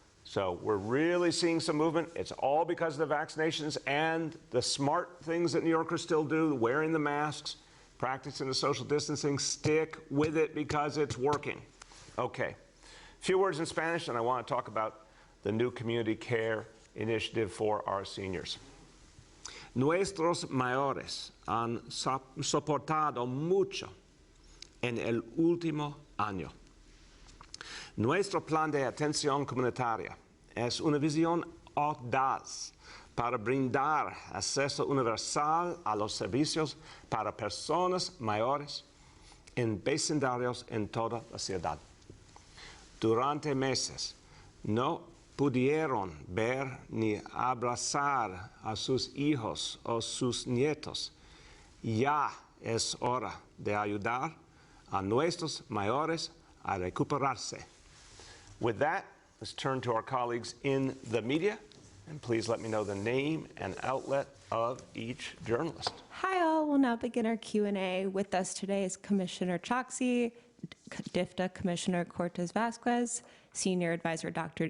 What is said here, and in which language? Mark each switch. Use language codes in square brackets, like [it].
[en] So we're really seeing some movement. It's all because of the vaccinations and the smart things that New Yorkers still do, wearing the masks, practicing the social distancing. Stick with it because it's working. Okay, a few words in Spanish, and I want to talk about the new community care initiative for our seniors. [es] Nuestros mayores han soportado mucho en el último año. Nuestro plan de atención comunitaria es una visión audaz para brindar acceso universal a los servicios para personas mayores en vecindarios en toda la ciudad. Durante meses no pudieron ver ni abrazar a sus hijos o sus nietos. Ya es hora de ayudar a nuestros mayores a recuperarse. [en] With that, let's turn to our colleagues in the media, and please let me know the name and outlet of each journalist. Hi all, we'll now begin our Q&A. With us today is Commissioner Chauvin, DFTA Commissioner Cortez Vasquez, Senior Advisor Dr.